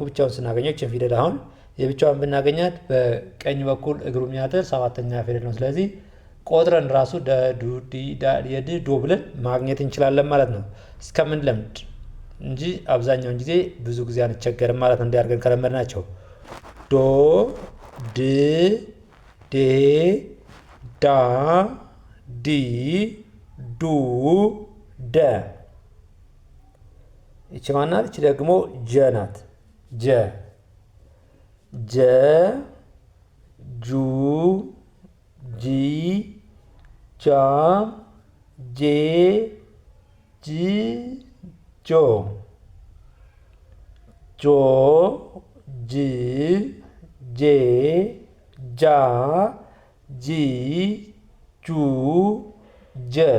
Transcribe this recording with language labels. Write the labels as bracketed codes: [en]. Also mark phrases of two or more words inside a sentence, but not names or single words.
[am] ብቻውን ስናገኘው እችን ፊደል አሁን የብቻውን ብናገኛት በቀኝ በኩል እግሩ የሚያጥር ሰባተኛ ፊደል ነው። ስለዚህ ቆጥረን ራሱ የድ ዶ ብለን ማግኘት እንችላለን ማለት ነው እስከምን ለምድ እንጂ አብዛኛውን ጊዜ ብዙ ጊዜ አንቸገርም ማለት ነው። እንዲያርገን ከለመድናቸው ዶ ድ ዴ ዳ ዲ ዱ ደ። ይቺ ማናት? ይቺ ደግሞ ጀ ናት። ጀ ጀ ጁ ጂ ጃ ጄ ጂ ጆ ጆ ጅ ጄ ጃ ጂ ጁ ጀ